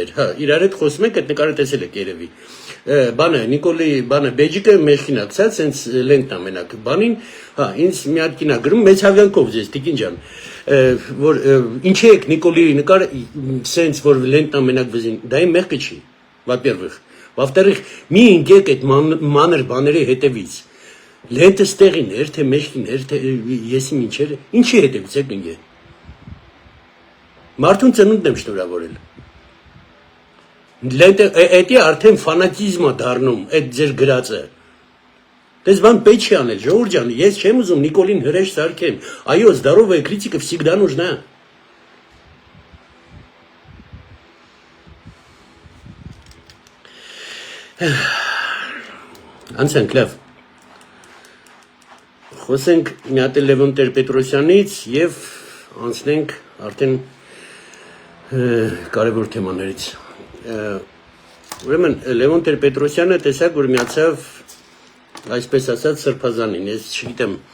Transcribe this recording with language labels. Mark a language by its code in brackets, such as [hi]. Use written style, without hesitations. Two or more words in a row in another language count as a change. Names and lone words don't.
[hy] էր, հա, իրար հետ խոսում ենք, այդ նկարը տեսել եք երևի։ Բանը Նիկոլի, բանը Բեջիկը մեջքին ակցած, հենց լենքն ամենակ բանին, հա, ինձ մի հատ կինա գրում մեծ հավյանքով ձեզ, տիկին ջան, որ ինչ եք Նիկոլի նկարը, սենց որ լենքն ամենակ վզին, դա իմ մեղքը չի, [ru] во-вторых, [hy] մի ընկեք այդ մանր բաների հետևից։ Լենտը ստեղին էր, թե մեջքին էր, թե եսի մինչեր, ինչի հետևից եք ընկե։ Մարդուն ծնունդն եմ շնորհավորել։ Լենտը էդի արդեն ֆանատիզմ է դառնում, այդ ձեր գրածը։ Դες բան պետք չի անել, Ժողովուրդ ջան, ես չեմ ուզում Նիկոլին հրեշ սարքեմ։ Այո, [ru] здоровая критика всегда нужна։ [hy] Անցանք լավ։ Խոսենք մի հատ Լևոն Տեր-Պետրոսյանից եւ անցնենք արդեն կարևոր թեմաներից։ Ուրեմն Լևոն Տեր-Պետրոսյանը տեսակ որ միացավ այսպես ասած սրբազանին, ես չգիտեմ